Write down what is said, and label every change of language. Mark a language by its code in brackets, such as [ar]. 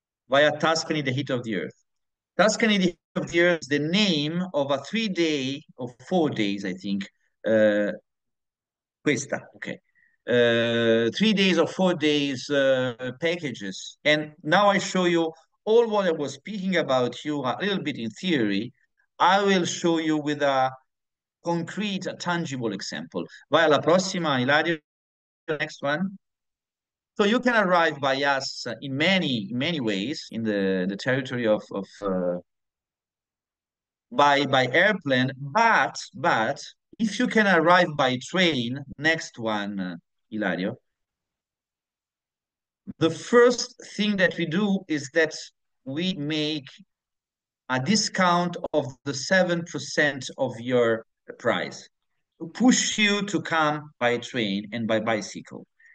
[en] Via Tuscany, the heat of the earth. Tuscany, the heat of the earth is the name of a 3-day or 4 days, I think. Questa, okay. 3 days or 4 days packages. And now I show you all what I was speaking about you a little bit in theory. I will show you with a concrete, a tangible example. [it] Vai alla prossima, Ilario, [en] next one. So you can arrive by us in many ways in the territory of by airplane, but if you can arrive by train, next one, Ilario, the first thing that we do is that we make a discount of the 7% of your price to push you to come by train and by bicycle.